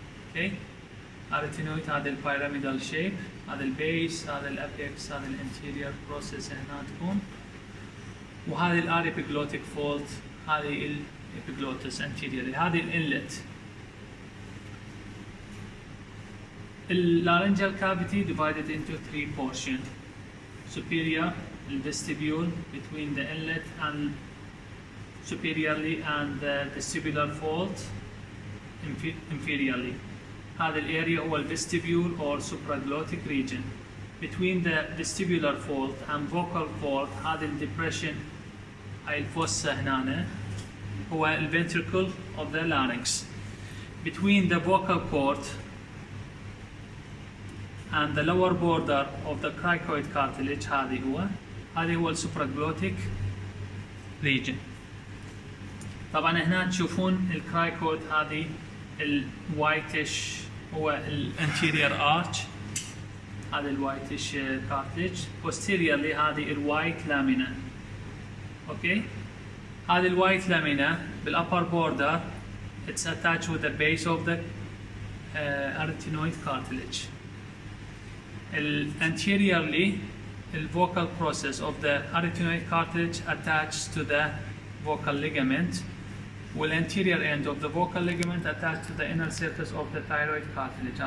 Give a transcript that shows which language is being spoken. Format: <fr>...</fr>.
<en>Okay?</en> <ar>arytenoid هذا البيراميدال shape، هذا البيس، هذا الابيكس، هذا الانتيريور بروسيس هنا تكون، وهذه الاريبيجلوتيك فولد، هذه الابيجلوتس anteriorly، هذه الانلت.</ar> <en>laryngeal cavity divided into three portions: superior, vestibule between the inlet and superiorly, and the vestibular fold inferiorly.</en> <ar>هذا الاريا هو الفستيبيول or supraglottic region.</ar> <en>Between the vestibular fold and vocal fold</en> <ar>هذا الديبريشن، هاي الفوسة هنا هو الventricle</ar> <en>of the larynx. Between the vocal cord and the lower border of the cricoid cartilage</en> <ar>هذا هو السوبراجلوتيك</ar> <en>region.</en> <ar>طبعا هنا تشوفون الكرايكود هذه الوايتش هو الانتيريور ارش، هذا الوايتش كارتليج. posteriorly هذه الوايت لامينا. اوكي، هذه الوايت لامينا</ar> <en>بالupper border it's attached with the base of the arytenoid cartilage. Anteriorly the vocal process of the arytenoid cartilage attached to the vocal ligament, will anterior end of the vocal ligament attached to the inner surface of the thyroid cartilage.</en>